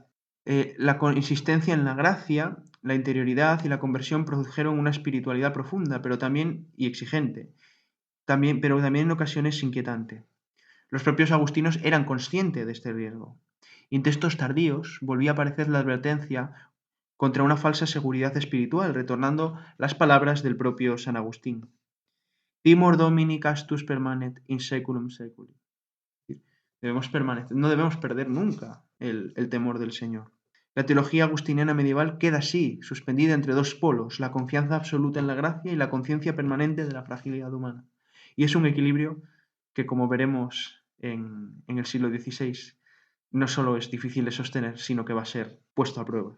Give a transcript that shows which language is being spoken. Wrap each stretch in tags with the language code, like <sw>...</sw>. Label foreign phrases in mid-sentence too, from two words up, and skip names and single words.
<es>La insistencia en la gracia, la interioridad y la conversión produjeron una espiritualidad profunda, pero también y exigente, pero también en ocasiones inquietante. Los propios agustinos eran conscientes de este riesgo. Y en textos tardíos volvía a aparecer la advertencia contra una falsa seguridad espiritual, retornando las palabras del propio San Agustín.</es> <la>Timor Domini castus permanet in seculum seculi.</la> <es>No debemos perder nunca el temor del Señor. La teología agustiniana medieval queda así, suspendida entre dos polos, la confianza absoluta en la gracia y la conciencia permanente de la fragilidad humana. Y es un equilibrio que, como veremos en el siglo XVI, no solo es difícil de sostener, sino que va a ser puesto a prueba.</es>